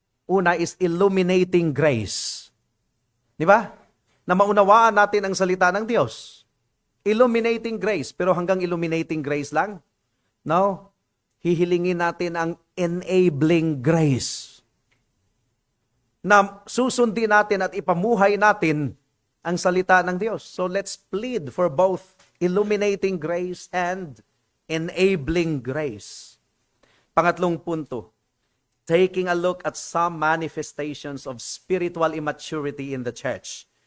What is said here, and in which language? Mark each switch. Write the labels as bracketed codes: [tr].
[en] Una is illuminating grace. [tl] Di ba? Na maunawaan natin ang salita ng Diyos. [en] Illuminating grace. [tl] Pero hanggang [en] illuminating grace lang? No. [tl] Hihilingin natin ang enabling grace. Na susundin natin at ipamuhay natin ang salita ng Diyos. [en] So let's plead for both illuminating grace and enabling grace. [tl] Pangatlong punto, [en] taking a look at some manifestations of spiritual immaturity in the church.